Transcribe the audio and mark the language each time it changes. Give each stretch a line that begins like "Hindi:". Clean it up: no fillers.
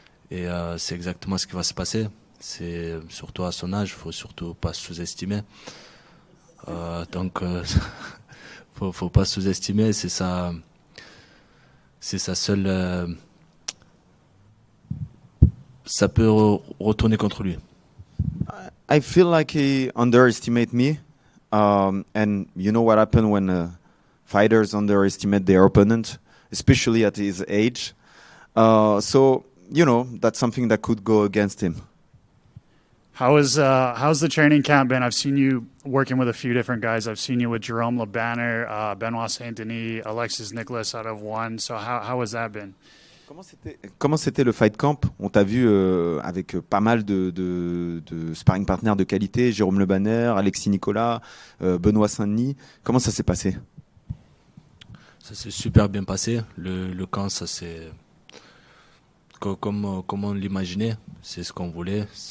French: Et c'est exactement ce qui va se passer. C'est surtout à son âge, il ne faut surtout pas sous-estimer. Donc, faut pas sous-estimer, c'est sa seule... ça peut retourner contre lui.
English: I feel like he underestimates me. And you know what happens when fighters underestimate their opponent, especially at his age. So, you know, that's something that could go against him. How's the training camp been? I've seen you working with a few different guys. I've seen you with Jerome LeBanner, Benoit Saint-Denis, Alexis Nicholas out of one. So how has that been?
French: Comment c'était le fight camp? On t'a vu avec pas mal de sparring partners de qualité, Jérôme Le Banner, Alexis Nicolas, Benoît Saint-Denis. Comment ça s'est passé? Ça s'est super bien passé. Le camp, ça s'est comme on l'imaginait, c'est ce qu'on voulait.